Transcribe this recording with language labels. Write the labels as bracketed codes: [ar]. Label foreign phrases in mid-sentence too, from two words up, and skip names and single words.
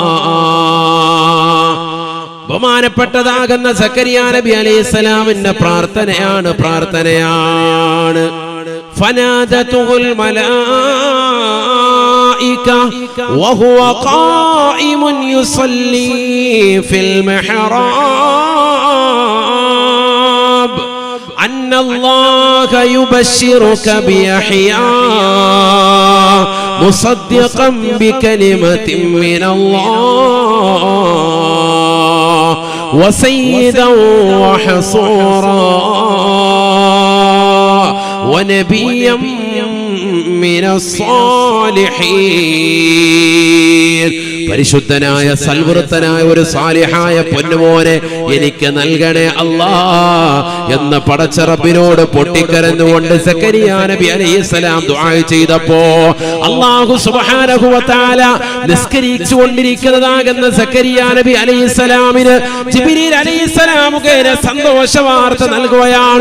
[ml] ബഹുമാനപ്പെട്ടതാകുന്ന സക്കരിയ നബി അലൈഹിസ്സലാമിന്റെ പ്രാർത്ഥനയാണ്. [ar] فنادته الملائكة وهو قائم يصلي في المحراب أن الله يبشرك بيحيى مصدقا بكلمة من الله وسيدا وحصورا ونبيا من الصالحين. [ml] പരിശുദ്ധനായ സൽവൃത്തനായ ഒരു സാലിഹായ പൊന്നുമോനെ എനിക്ക് നൽകണേ അല്ലാഹ് എന്ന പടച്ച റബ്ബിനോട് പൊട്ടിക്കരഞ്ഞുകൊണ്ട് സക്കരിയ നബി അലൈഹിസ്സലാം ദുആ ചെയ്തപ്പോ [ar] الله سبحانه وتعالى [ml] നിസ്കരിച്ചു കൊണ്ടിരിക്കുന്നതാകുന്ന സക്കരിയ നബി അലൈഹിസ്സലാമിന് ജിബ്രീൽ അലൈഹിസ്സലാം മുഖേന സന്തോഷ വാർത്ത നൽകുകയാണ്.